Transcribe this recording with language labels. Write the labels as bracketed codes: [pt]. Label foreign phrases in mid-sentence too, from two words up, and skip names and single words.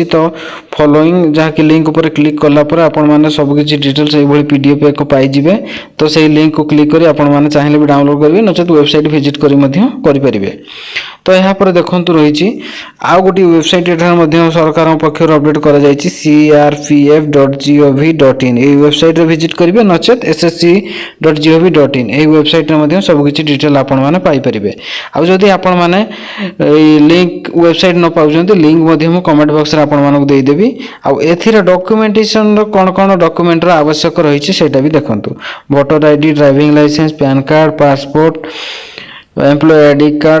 [or] ତ ଫଲୋଇଂ ଯାହାକି ଲିଙ୍କ ଉପରେ କ୍ଲିକ୍ କଲା ପରେ ଆପଣମାନେ ସବୁକିଛି ଡିଟେଲ୍ସ ଏଇଭଳି PDF ଏକ ପାଇଯିବେ। ତ ସେଇ ଲିଙ୍କକୁ କ୍ଲିକ୍ କରି ଆପଣମାନେ ଚାହିଁଲେ ବି ଡାଉନଲୋଡ଼ କରିବେ, ନଚେତ୍ [en] website visit [or] କରି ମଧ୍ୟ କରିପାରିବେ। ତ ଏହାପରେ ଦେଖନ୍ତୁ ରହିଛି ଆଉ ଗୋଟିଏ ୱେବସାଇଟ୍ ଏଠାରେ ମଧ୍ୟ ସରକାରଙ୍କ ପକ୍ଷରୁ ଅପଡେଟ୍ କରାଯାଇଛି crpf.gov.in। ଏହି ୱେବସାଇଟ୍ରେ ଭିଜିଟ୍ କରିବେ, ନଚେତ୍ ssc.gov.in। ଏହି ୱେବସାଇଟ୍ରେ ମଧ୍ୟ ସବୁକିଛି ଡିଟେଲ୍ ଆପଣମାନେ ପାଇପାରିବେ। ଆଉ ଯଦି ଆପଣମାନେ ଏଇ [en] link website [or] ନ ପାଉଛନ୍ତି, ଲିଙ୍କ ମଧ୍ୟ ମୁଁ କମେଣ୍ଟ ବକ୍ସରେ ଆପଣମାନଙ୍କୁ ଦେଇଦେବି। ଆଉ ଏଥିରେ ଡକ୍ୟୁମେଣ୍ଟେସନର କ'ଣ ଡକ୍ୟୁମେଣ୍ଟର ଆବଶ୍ୟକ ରହିଛି ସେଇଟା ବି ଦେଖନ୍ତୁ। [en] Voter ID, driving license, PAN card, passport, employee ID card.